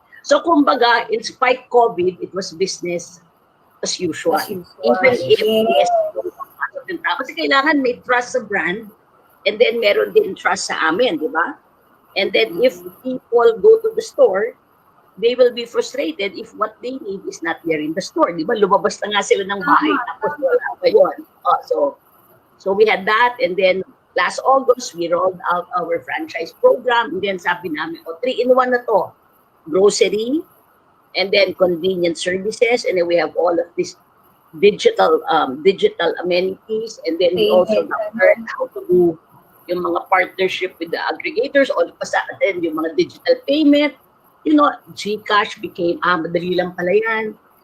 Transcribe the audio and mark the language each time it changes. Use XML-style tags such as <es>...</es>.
<en>So</en> <tl>kumbaga,</tl> <en>in spite COVID, it was business as usual. Even if</en> <tl>ng tao. Kasi kailangan may trust sa brand</tl> <en>and then</en> <tl>meron din trust sa amin, di ba?</tl> <en>And then if people go to the store, they will be frustrated if what they need is not there in the store.</en> <tl>Di ba? Lumabas na nga sila ng bahay tapos wala pa yun.</tl> <en>So we had that, and then last August, we rolled out our franchise program. And then</en> <tl>sabi namin, 3-in-1 na to.</tl> <en>Grocery, and then convenient services, and then we have all of these digital amenities, and then we also learn how to do</en> <tl>yung mga</tl> <en>partnership with the aggregators, all of a sudden, yung mga digital payment, GCash became,</en> <tl>madali lang pala yan.</tl>